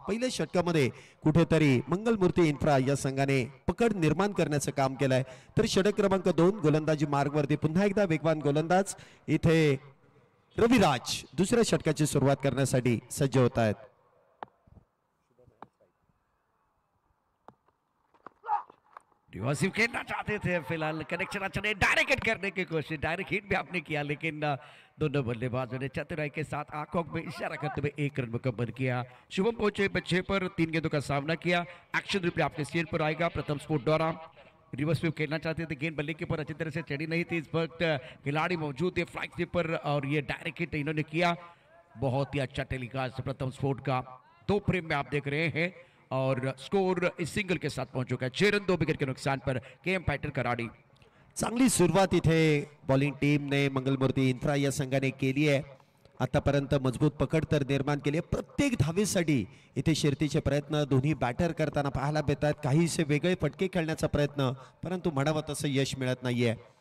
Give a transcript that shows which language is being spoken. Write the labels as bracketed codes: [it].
[mr] पहिल्या षटकामध्ये कुठेतरी मंगलमूर्ती इन्फ्रा या संघाने पकड निर्माण करण्याचं काम केलंय, तर षटक क्रमांक 2 गोलंदाजी मार्गवरती पुन्हा एकदा वेगवान गोलंदाज इथे रविराज दुसऱ्या षटकाची सुरुवात करण्यासाठी सज्ज होत आहेत। [hi] रिवर्सिव खेलना चाहते थे, फिलहाल कनेक्शन अच्छा नहीं, डायरेक्ट हिट करने की कोशिश, डायरेक्ट हिट भी आपने किया, लेकिन दोनों बल्लेबाजों ने चतुराई के साथ आंखों में इशारा करते हुए 1 रन मुकम्मल किया। शुभम पहुंचे बच्चे पर 3 गेंदों का सामना किया। एक्शन रिप्ले आपके स्क्रीन पर आएगा। प्रथम स्पोर्ट द्वारा रिवर्स स्वीप खेलना चाहते थे, गेंद बल्ले के ऊपर अच्छी तरह से चढ़ी नहीं थी, इस वक्त खिलाड़ी मौजूद थे फ्लाइट स्वीप पर और ये डायरेक्ट हिट इन्होंने किया। बहुत ही अच्छा टेलीकास्ट प्रथम स्पोर्ट का 2 फ्रेम में आप देख रहे हैं और स्कोर इस सिंगल के साथ पहुंच चुका है। 6 रन 2 विकेट के नुकसान पर केएम फाइटर कराड़ी। [mr] चांगली सुरुवात इथे बॉलिंग टीमने मंगलमूर्ती इन्फ्रा या संघाने केली आहे। आतापर्यंत मजबूत पकड तर निर्माण केली आहे। प्रत्येक धावेसाठी इथे शर्तीचे प्रयत्न दोन्ही बॅटर करताना पाहायला मिळतात। काहीसे वेगळे फटके खेळण्याचा प्रयत्न, परंतु म्हणावं तसं यश मिळत नाहीये।